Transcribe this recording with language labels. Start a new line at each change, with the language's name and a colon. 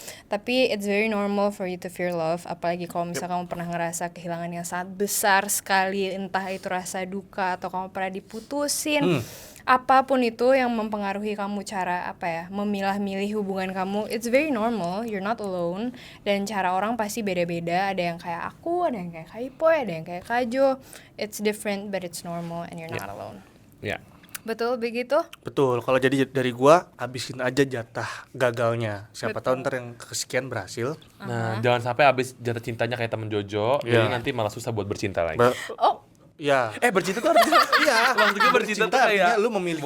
Indonesian: Tapi
English: it's very normal for you to fear love,
Indonesian: apalagi kalau misalnya kamu pernah ngerasa kehilangan yang sangat besar sekali, entah itu rasa duka atau kamu pernah diputusin. Apapun itu yang mempengaruhi kamu cara memilah-milih hubungan kamu,
English: it's very normal, you're not alone.
Indonesian: Dan cara orang pasti beda-beda, ada yang kayak aku, ada yang kayak Kaipoy, ada yang kayak Kajo.
English: It's different but it's normal and you're not alone. Ya.
Indonesian: Betul begitu? Betul, kalau jadi dari gua habisin aja jatah gagalnya. Siapa tahu ntar yang kesekian berhasil. Nah, jangan sampai habis jatuh cintanya kayak temen Jojo, jadi nanti malah susah buat bercinta lagi. Oh, Ya. Bercinta tuh artinya Iya, maksudnya bercinta tuh kayak artinya lu memiliki